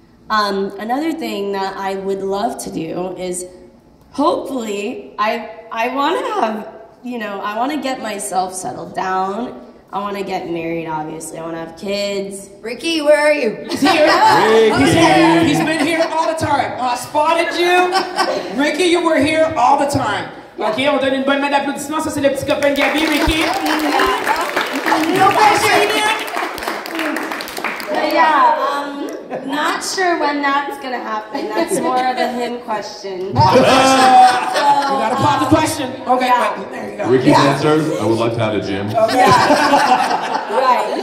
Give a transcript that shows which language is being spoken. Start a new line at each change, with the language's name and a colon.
English: Another thing that I would love to do is, hopefully, I want to have, I want to get myself settled down. I want to get married, obviously. I want to have kids. Ricky, where are you? He's here. Ricky. He's been here all the time. I spotted you. Ricky, you were here all the time.
French: OK, on donne une bonne main d'applaudissement. Ça, c'est le petit copain de Gabi, Ricky.
English: No pressure. Yeah, not sure when that's going to happen. That's more of a him question. You got to pop the question. Okay, yeah. There you go. Ricky's answer, I would like to have a gym. Yeah. Right.